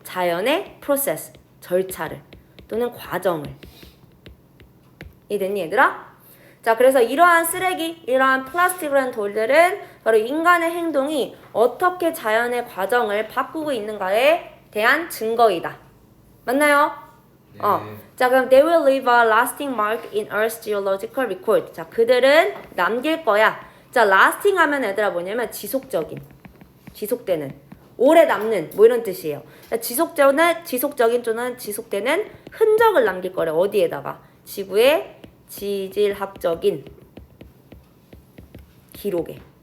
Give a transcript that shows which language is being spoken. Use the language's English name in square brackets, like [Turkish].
[Korean] 자연의 process, 절차를 또는 과정을. 이해됐니 얘들아? 자, 그래서 이러한 쓰레기, 이러한 플라스틱이라는 돌들은 바로 인간의 행동이 어떻게 자연의 과정을 바꾸고 있는가에 대한 증거이다. 맞나요? 네. [English] 자, 그럼 they will leave a lasting mark in Earth's geological record. [Korean] 자, 그들은 남길 거야. 자, lasting 하면 얘들아 뭐냐면 지속적인, 지속되는, 오래 남는 뭐 이런 뜻이에요. 자, 지속적인 또는 지속되는 흔적을 남길 거래. 어디에다가? 지구의 지질학적인 기록에.